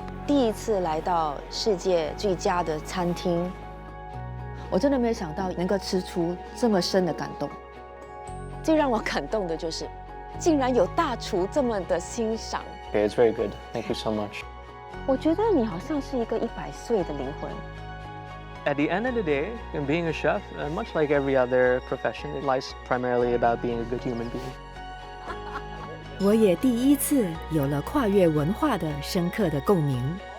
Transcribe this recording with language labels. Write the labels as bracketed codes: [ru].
[zh] 第一次来到世界最佳的餐厅，我真的没有想到能够吃出这么深的感动。最让我感动的就是，竟然有大厨这么的欣赏。 [en] Okay, it's very good. Thank you so much. [zh] 我觉得你好像是一个100岁的灵魂。 [en] At the end of the day, being a chef, much like every other profession, it lies primarily about being a good human being. [zh] 我也第一次有了跨越文化的深刻的共鸣。